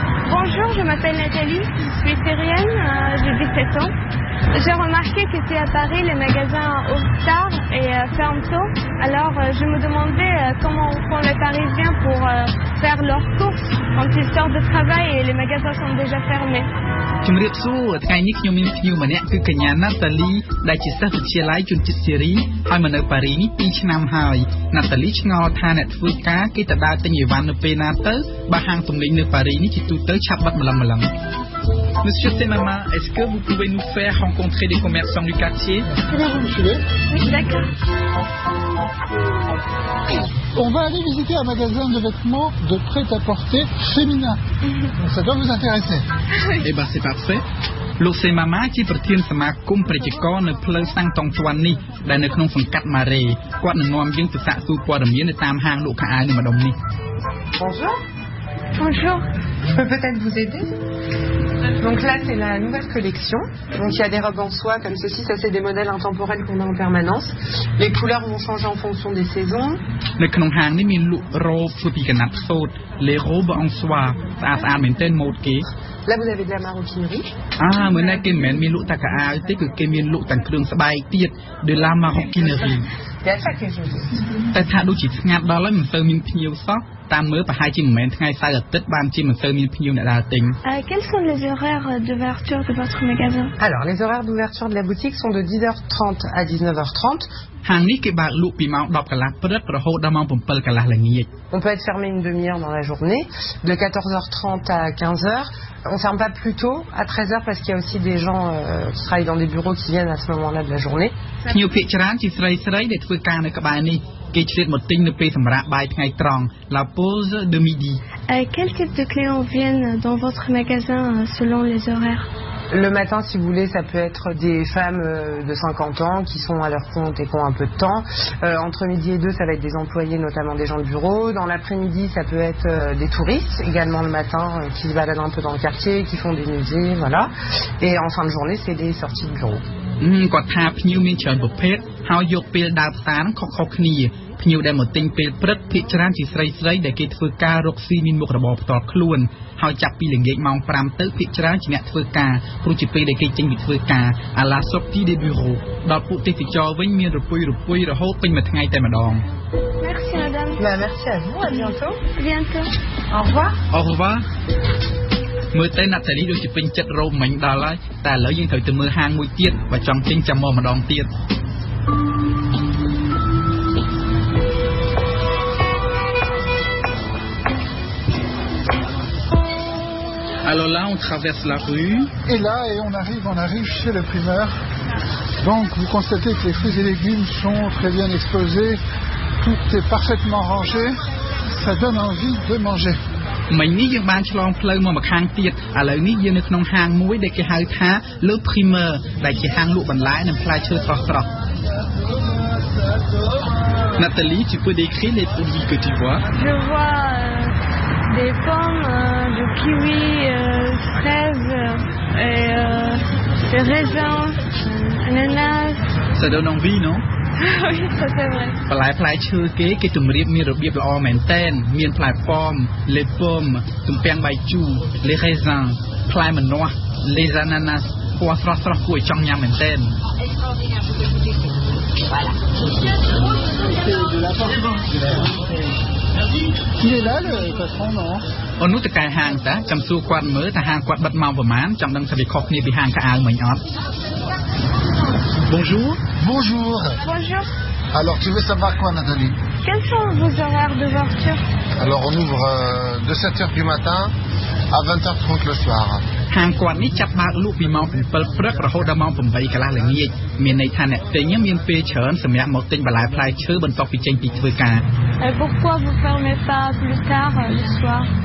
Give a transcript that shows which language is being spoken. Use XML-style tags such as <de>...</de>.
<fr>Bonjour, je m'appelle Nathalie, je suis syrienne, j'ai 17 ans. J'ai remarqué qu'ici à Paris, les magasins ouvrent tard et ferment tôt. Alors, je me demandais comment font les Parisiens pour faire leurs courses quand ils sortent de travail et les magasins sont déjà fermés.</fr> <km>ជំរាបសួរថ្ងៃនេះខ្ញុំមានភ្ញៀវម្នាក់គឺកញ្ញាណាតាលីដែលជាសិស្សវិទ្យាល័យជនជាតិសេរីហើយមកនៅប៉ារីនេះ2ឆ្នាំហើយណាតាលីឆ្ងល់ថាអ្នកធ្វើការគេទៅដើរទិញអីវ៉ាន់នៅពេលណាទៅបើហាងទំនិញនៅប៉ារីនេះជាទូទៅឆាប់បិទម្លឹង</km> <fr>Monsieur Semama, est-ce que vous pouvez nous faire rencontrer des commerçants du quartier? Vous me suivez? Oui, d'accord. On va aller visiter un magasin de vêtements de prêt-à-porter féminin. Donc ça doit vous intéresser. Eh ben c'est parfait.</fr> <km>លោកសេម៉ាម៉ាជាប្រធានសមាគមប្រជាករនៅផ្លូវសាំងតុងទាន់នេះដែលនៅក្នុងសង្កាត់ម៉ារ៉េគាត់នឹងនាំយើងទៅសាកសួរព័ត៌មាននៅតាមហាងលក់ខោអាវនៅម្ដុំនេះ</km> <fr>Bonjour. Bonjour. Je peux peut-être vous aider. Donc là, c'est la nouvelle collection. Donc il y a des robes en soie comme ceci. Ça, c'est des modèles intemporels qu'on a en permanence. Les couleurs vont changer en fonction des saisons.</fr> <km>នៅក្នុងហាងនេះមានលក់រ៉ូបធ្វើពីកណាត់សូត្រ</km> <fr>les robes en soie</fr> <km>ស្អាតមែនទែនម៉ូដគេ</km> <fr>Là, vous avez de la maroquinerie.</fr> <km>មើលណែគេមិនមែនមានលក់តែខោអាវទេគឺគេមានលក់ទាំងគ្រឿងស្បែកទៀត</km> <fr>de la maroquinerie. Il y a ça que je veux.</fr> <km>តែថាដូចជាស្ងាត់ដល់ហើយមិនសូវមានភ្ញៀវសោះតាមមើលប្រហែលជាមិនមែនថ្ងៃសៅរ៍អាទិត្យបានជាមិនសូវមានភ្ញៀវអ្នកដើរទិញ</km> <fr>Quels sont les horaires d'ouverture de votre magasin? Alors, les horaires d'ouverture de la boutique sont de 10h30 à 19h30.</fr> <km>ហាងនេះគេបើកលក់ពីម៉ោង 10 កន្លះព្រឹករហូតដល់ម៉ោង 7 កន្លះល្ងាច</km> <fr>On peut être fermé une demi-heure dans la journée, de 14h30 à 15h. On ferme pas plus tôt, à 13h, parce qu'il y a aussi des gens qui travaillent dans des bureaux qui viennent à ce moment-là de la journée.</fr> <km>ភ្ញៀវភាគច្រើនជាស្រីៗដែលធ្វើការនៅក្បែរនេះគេឆ្លៀតមកទិញនៅពេលសម្រាប់បាយថ្ងៃត្រង់</km> <fr>la pause de midi. Quel type de clients viennent dans votre magasin selon les horaires? Le matin, si vous voulez, ça peut être des femmes de 50 ans qui sont à leur compte et qui ont un peu de temps. Entre midi et 2, ça va être des employés, notamment des gens de bureau. Dans l'après-midi, ça peut être des touristes, également le matin, qui se baladent un peu dans le quartier, qui font des musées, voilà. Et en fin de journée, c'est des sorties de bureau.</fr> <km>គាត់ថាភ្ញៀវមានច្រើនប្រភេទហើយយកពេលដើរផ្សារខុសៗគ្នាភ្ញៀវដែលមកទិញពេលព្រឹកភាគច្រើនជាស្រីៗដែលគេធ្វើការរកស៊ីមានមុខរបរផ្ទាល់ខ្លួនហើយចាប់ពីល្ងាចម៉ោង 5 ទៅភាគច្រើនជាអ្នកធ្វើការព្រោះជាពេលដែលគេចេញពីធ្វើការ</km> <fr>à la sortie des bureaux</fr> <km>ដល់ពួកទេសចរវិញមានរពុយរហូតពេញមួយថ្ងៃតែម្ដង</km> <fr>Merci madame. Merci à vous, à bientôt. Bientôt. Au revoir. Au revoir.</fr> <km>មើលទៅណាតាលីដូចជាពេញចិត្តរ៉ូមិញដល់ហើយតែឥឡូវយើងត្រូវទៅមើលហាងមួយទៀតបើចង់ទិញចាំមកម្ដងទៀត</km> <fr>Alors là, on traverse la rue. Et là, on arrive chez le primeur. Donc, vous constatez que les fruits et légumes sont très bien exposés. Tout est parfaitement rangé. Ça donne envie de manger.</fr> <km>មិញនេះយើងបានឆ្លងផ្លូវមកម្ខាងទៀតឥឡូវនេះយើងនៅក្នុងហាងមួយដែលគេហៅថា Le Primeur ដែលជាហាងលក់បន្លែនិងផ្លែឈើស្រស់ៗ</km> <fr>Nathalie, tu peux décrire les produits que tu vois? Je vois des pommes, du kiwi, fraises, et des raisins, ananas. Ça donne envie, non? Oui, ça c'est vrai.</fr> <km>បន្លែផ្លែឈើគេជំរាបមានរបៀបល្អមែនតែនមានផ្លែប៉ោម</km> <fr>les pommes</fr> <km>ទំពាំងបាយជូរ</km> <fr>les raisins</fr> <km>ផ្លែម្នាស់</km> <fr>les ananas</fr> <km>ពណ៌ស្រស់ៗគួរឲ្យចង់ញ៉ាំមែនតែន</km> <fr>Il est là, le patron, non?</fr> <km>អូននោះតកែហាងតាចាំសួរគាត់មើលថាហាងគាត់បិទម៉ោងប្រហែលចង់ដឹងថាវាខុសគ្នាពីហាងខោអាវមិញអត់</km> <fr>Bonjour. Bonjour. Bonjour. Alors, tu veux savoir quoi, Nathalie? Quels sont vos horaires d'ouverture? Alors, on ouvre de 7h du matin à 20h30 le soir.</fr> <km>ហាងគាត់នេះចាប់បើកលក់ពីម៉ោង 7 ព្រឹករហូតដល់ម៉ោង 8 កន្លះល្ងាចមានន័យថាអ្នកទិញមានពេលច្រើនសម្រាប់មកទិញបន្លែផ្លែឈើបន្ទាប់ពីចេញពីធ្វើការ</km> <fr>Pourquoi vous fermez pas plus tard le soir?</fr>